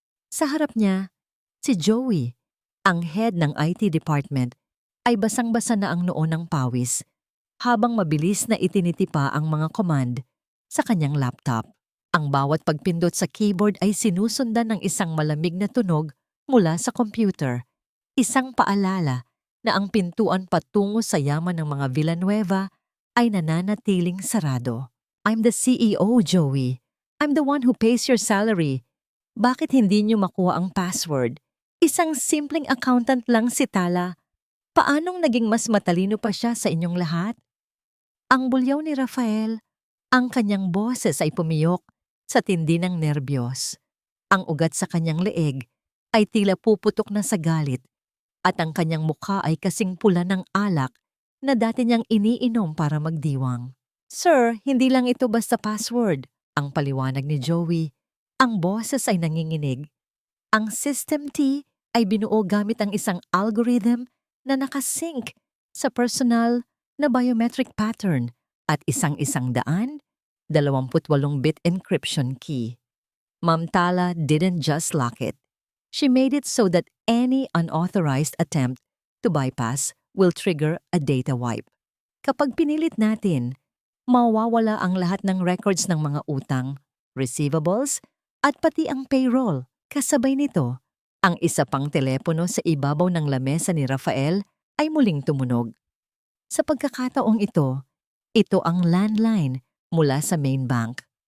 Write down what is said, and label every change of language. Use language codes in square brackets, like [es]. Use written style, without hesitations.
[tl] Sa harap niya, si Joey, ang head ng IT department, ay basang-basa na ang noo ng pawis habang mabilis na itinitipa ang mga command sa kanyang laptop. Ang bawat pagpindot sa keyboard ay sinusundan ng isang malamig na tunog mula sa computer, isang paalala na ang pintuan patungo sa yaman ng mga Villanueva ay nananatiling sarado. [en] I'm the CEO, Joey. I'm the one who pays your salary. [tl] Bakit hindi niyo makuha ang password? Isang simpleng accountant lang si Tala. Paanong naging mas matalino pa siya sa inyong lahat? Ang bulyaw ni Rafael, ang kanyang boses ay pumiyok sa tindi ng nerbiyos. Ang ugat sa kanyang leeg ay tila puputok na sa galit at ang kanyang mukha ay kasing pula ng alak na dati niyang iniinom para magdiwang. Sir, hindi lang ito basta password, ang paliwanag ni Joey. Ang boses ay nanginginig. Ang System T ay binuo gamit ang isang algorithm na nakasync sa personal na biometric pattern at isang-isang 28-bit encryption key. [en] Ma'am Tala didn't just lock it. She made it so that any unauthorized attempt to bypass will trigger a data wipe. [tl] Kapag pinilit natin, mawawala ang lahat ng records ng mga utang, receivables, at pati ang payroll. Kasabay nito, ang isa pang telepono sa ibabaw ng lamesa ni Rafael ay muling tumunog. Sa pagkakataong ito ang landline mula sa main bank.